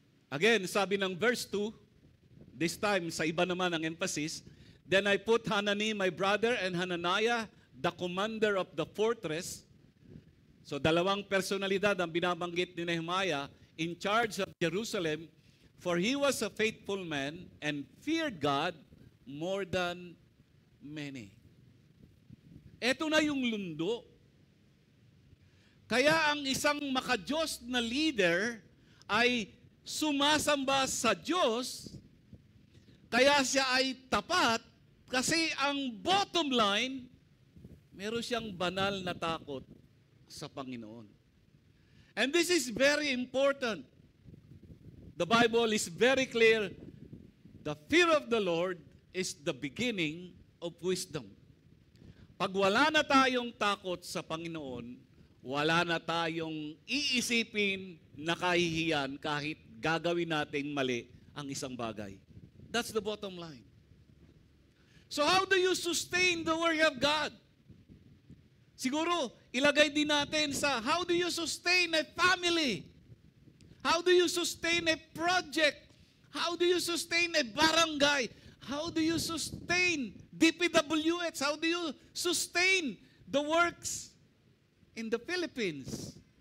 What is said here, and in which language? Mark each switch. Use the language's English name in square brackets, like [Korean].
[English] Again, [Filipino] sabi ng [English] verse 2, this time [Filipino] sa iba naman ang [English] emphasis, then I put Hanani, my brother, and Hananiah, the commander of the fortress. So [Filipino] dalawang personalidad ang binabanggit ni [English] Nehemiah in charge of Jerusalem, for he was a faithful man and feared God more than many. [Filipino] Ito na yung lundo. Kaya ang isang makadiyos na leader ay sumasamba sa Diyos, kaya siya ay tapat, kasi ang bottom line, meron siyang banal na takot sa Panginoon. [English] And this is very important. The Bible is very clear. The fear of the Lord is the beginning of wisdom. [Filipino] Pag wala na tayong takot sa Panginoon, wala na tayong iisipin na kahihiyan kahit gagawin nating mali ang isang bagay. [English] That's the bottom line. So how do you sustain the work of God? [Filipino] Siguro, ilagay din natin sa [English] how do you sustain a family? How do you sustain a project? How do you sustain a barangay? How do you sustain DPWH? How do you sustain the works in the Philippines?